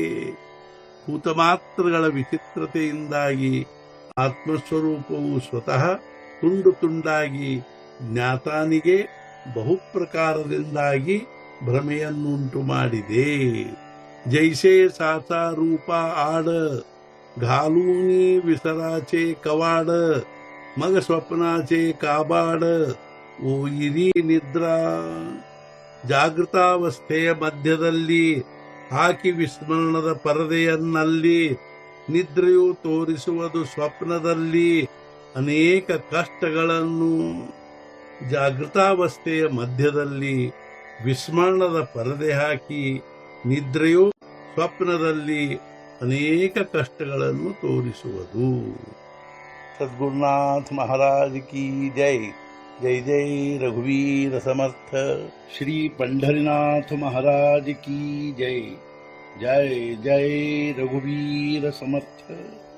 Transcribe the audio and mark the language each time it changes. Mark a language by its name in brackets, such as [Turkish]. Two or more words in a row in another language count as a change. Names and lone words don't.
[Kannada] ಭೂತಮಾತ್ರಗಳ ವಿಚಿತ್ರತೆಯಿಂದಾಗಿ ಆತ್ಮಸ್ವರೂಪವು ಸ್ವತಃ ತುಂಡು ತುಂಡಾಗಿ ಜ್ಞಾತಾನಿಗೆ ಬಹುಪ್ರಕಾರದಿಂದಾಗಿ ಭ್ರಮೆಯನ್ನುಂಟು ಮಾಡಿದೆ. [Marathi] जैसे साचा रूप आड घालूनी विसराचे कवाड मग स्वप्नाचे काबाड ओयिरी निद्रा. [Kannada] ಜಾಗೃತಾವಸ್ಥೆಯ ಮಧ್ಯದಲ್ಲಿ ಹಾಕಿ ವಿಸ್ಮರಣದ ಪರದೆಯನ್ನಲ್ಲಿ ನಿದ್ರೆಯು ತೋರಿಸುವುದು ಸ್ವಪ್ನದಲ್ಲಿ ಅನೇಕ ಕಷ್ಟಗಳನ್ನು. ಜಾಗೃತಾವಸ್ಥೆಯ ಮಧ್ಯದಲ್ಲಿ ವಿಸ್ಮರಣದ ಪರದೆ ಹಾಕಿ ನಿದ್ರೆಯು ಸ್ವಪ್ನದಲ್ಲಿ ಅನೇಕ ಕಷ್ಟಗಳನ್ನು ತೋರಿಸುವುದು. [Marathi] सद्गुरुनाथ महाराज की जय. जय जय रघुवीर समर्थ. श्री पंढरीनाथ महाराज की जय. जय जय रघुवीर समर्थ.